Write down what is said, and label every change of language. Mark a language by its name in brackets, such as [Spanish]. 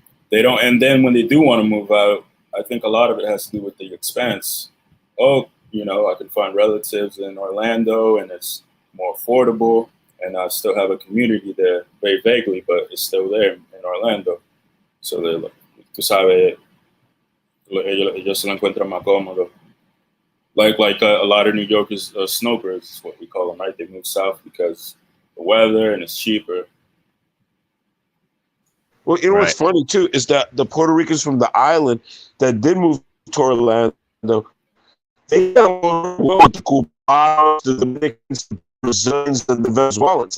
[English] They don't, and then when they do want to move out, I think a lot of it has to do with the expense. I can find relatives in Orlando, and it's more affordable, and I still have a community there, very vaguely, but it's still there in Orlando. [Spanish] So tú sabes, ellos se lo encuentran más cómodo. [English] Like a lot of New Yorkers, snowbirds is what we call them, right? They move south because the weather and it's cheaper. Well, you know what's funny too is that the Puerto Ricans from the island that did move to Orlando, they got along with the Cubanos, the Dominicans, the Brazilians, and the Venezuelans.